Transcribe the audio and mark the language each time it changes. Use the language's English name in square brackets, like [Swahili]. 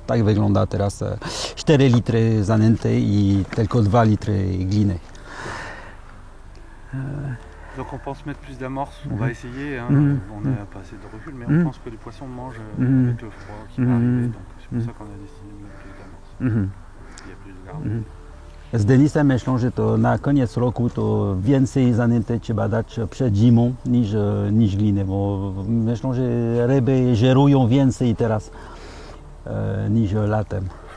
[Polish] Tak wygląda teraz 4 litry zanęty i tylko 2 litry gliny. [French] Donc on pense mettre plus d'amorce, on va essayer, hein. On n'a pas assez de recul, mais on pense que les poissons mangent avec le froid qui va arriver, donc c'est pour ça qu'on a décidé de mettre plus d'amorce. Il y a plus de gardons. [Polish] Z Denisem myślą, że to na koniec roku to więcej zanęty trzeba dać przed zimą niż gliny, bo myślą, że ryby żerują więcej teraz niż latem.